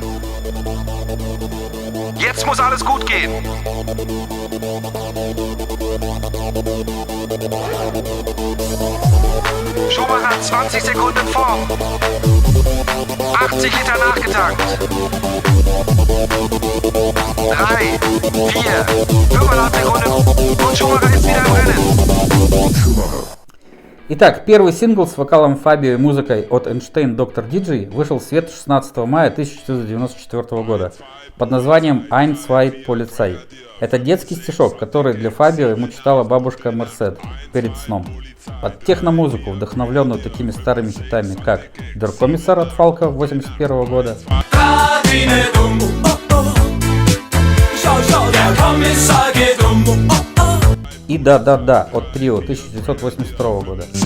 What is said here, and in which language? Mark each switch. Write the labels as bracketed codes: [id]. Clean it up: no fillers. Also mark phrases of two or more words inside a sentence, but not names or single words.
[de] Jetzt muss alles gut gehen. Schumacher 20 Sekunden vor. 80 Liter nachgetankt. 3, 4, 5,5 Sekunden und Schumacher ist wieder im Rennen. [ru] Итак, первый сингл с вокалом Фабио и музыкой от Einstein Dr. DJ вышел в свет 16 мая 1994 года под названием «1-2, Polizei». Это детский стишок, который для Фабио ему читала бабушка Мерсед перед сном. Под техномузыку, вдохновленную такими старыми хитами, как «Der Kommissar» от Фалка 1981 года, и «Да-да-да» от Трио 1982 года.